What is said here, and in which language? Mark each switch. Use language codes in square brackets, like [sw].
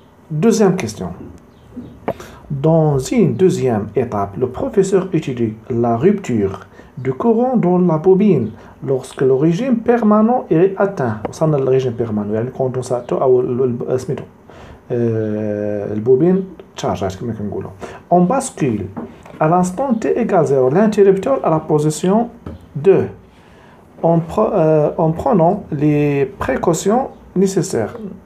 [fr] Deuxième question. Dans une deuxième étape, le professeur étudie la rupture du courant dans la bobine lorsque le régime permanent est atteint. [ar] وصلنا للريجيم permanent يعني الكوندنساتور أو سميتو البوبين تشارجات كما كنقولوا. [fr] On bascule à l'instant t égale 0 l'interrupteur à la position 2 en prenant les précautions nécessaires.